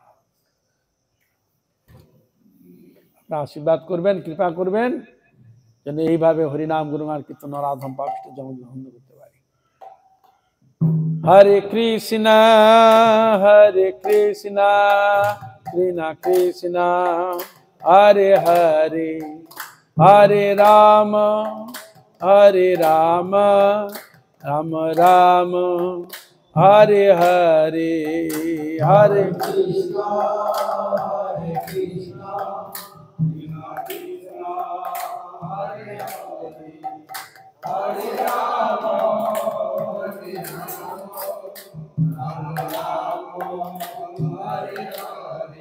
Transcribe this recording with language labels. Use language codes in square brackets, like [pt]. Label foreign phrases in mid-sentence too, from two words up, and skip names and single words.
[bn] আশীর্বাদ করবেন, কৃপা করবেন যেন এইভাবে হরিনাম গুণগান কীর্তন নরাধম পাপিষ্ট জন ধন্য করতে পারি। [sa] হরে কৃষ্ণ কৃষ্ণ কৃষ্ণ হরে হরে, হরে রাম রাম রাম हरे हरे, हरे कृष्ण, कृष्ण कृष्ण, हरे हरे, हरे राम, हरे राम, हरे हरे.